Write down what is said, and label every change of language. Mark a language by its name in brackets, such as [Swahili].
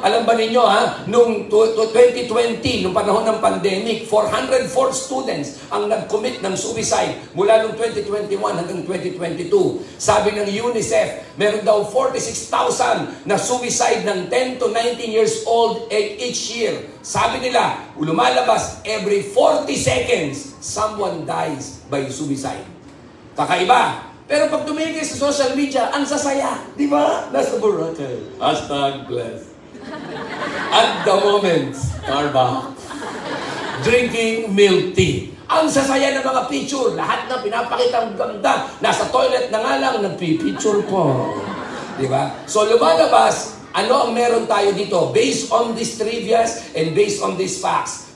[Filipino] Alam ba ninyo ha? Noong 2020, noong panahon ng pandemic, 404 students ang nag-commit ng suicide mula noong 2021 hanggang 2022. Sabi ng UNICEF, meron daw 46,000 na suicide ng 10 to 19 years old each year. Sabi nila, lumalabas [English] every 40 seconds, someone dies by suicide. [Filipino] Kakaiba. Pero pag tumigil sa social media, ang sasaya. Di ba? Nasa Boracay. #blessed. At the moment, Starbucks. Drinking milk tea. Ang sasaya ng mga picture. Lahat na pinapakita ang ganda. Nasa toilet na nga lang, nagpipicture po. Di ba? So lumalabas, ano ang meron tayo dito? [English] Based on these trivias and based on these facts.